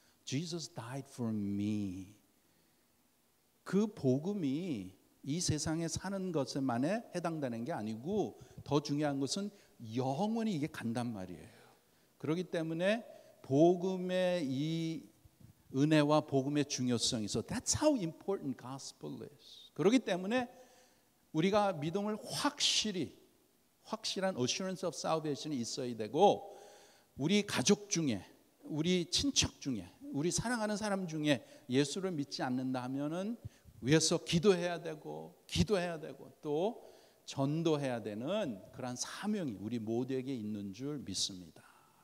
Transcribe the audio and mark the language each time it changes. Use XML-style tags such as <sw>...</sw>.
<en>Jesus died for me.</en> <ko>그 복음이 이 세상에 사는 것에만에 해당되는 게 아니고 더 중요한 것은 영원히 이게 간단 말이에요. 그렇기 때문에 복음의 이 은혜와 복음의 중요성이 있어.</ko> <en>That's how important gospel is.</en> <ko>그렇기 때문에 우리가 믿음을 확실한</ko> <en>assurance of salvation</en> <ko>이 있어야 되고 우리 가족 중에 우리 친척 중에 우리 사랑하는 사람 중에 예수를 믿지 않는다 하면은 위해서 기도해야 되고 또 전도해야 되는 그러한 사명이 우리 모두에게 있는 줄 믿습니다.</ko>